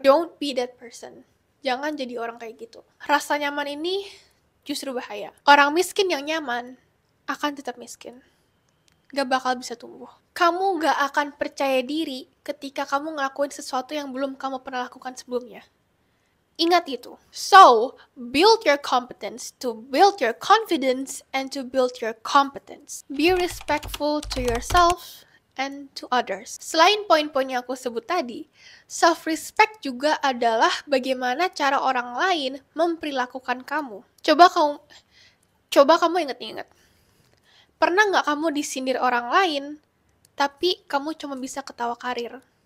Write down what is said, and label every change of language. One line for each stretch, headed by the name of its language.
English: Don't be that person.
Indonesian: Jangan jadi orang kayak gitu. Rasa nyaman ini justru bahaya. Orang miskin yang nyaman akan tetap miskin. Gak bakal bisa tumbuh. Kamu gak akan percaya diri ketika kamu ngelakuin sesuatu yang belum kamu pernah lakukan sebelumnya. Ingat itu.
English: So, build your competence to build your confidence and to build your competence. Be respectful to yourself and to others.
Indonesian: Selain poin-poin yang aku sebut tadi, self-respect juga adalah bagaimana cara orang lain memperlakukan kamu. Coba kamu inget-inget. Pernah nggak kamu disindir orang lain, tapi kamu cuma bisa ketawa karir?